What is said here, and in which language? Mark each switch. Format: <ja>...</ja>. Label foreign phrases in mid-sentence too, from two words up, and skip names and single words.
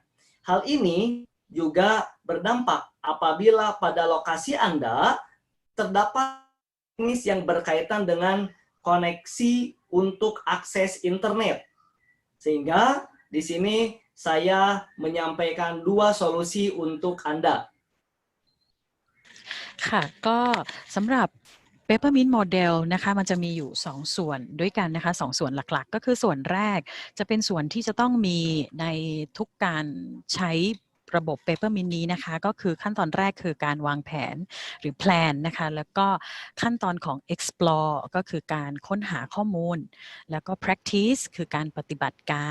<id>Hal ini juga berdampak apabila pada lokasi Anda terdapat teknis yang berkaitan dengan koneksi untuk akses internet. Sehingga Di sini saya menyampaikan 2 solusi untuk Anda.</id> <th>ค่ะก็สำหรับ Peppermint Model นะคะมันจะมีอยู่2ส่วนด้วยกันนะคะ2ส่วนหลักๆก็คือส่วนแรกจะเป็นส่วนที่จะต้องมีในทุกการใช้ระบบ Peppermint นี้นะคะก็คือขั้น ตอนแรกคือการวางแผนหรือ plan นะคะแล้วก็ขั้นตอนของ explore ก็คือการค้นหาข้อมูลแล้วก็ practice คือการปฏิบัติการ</th>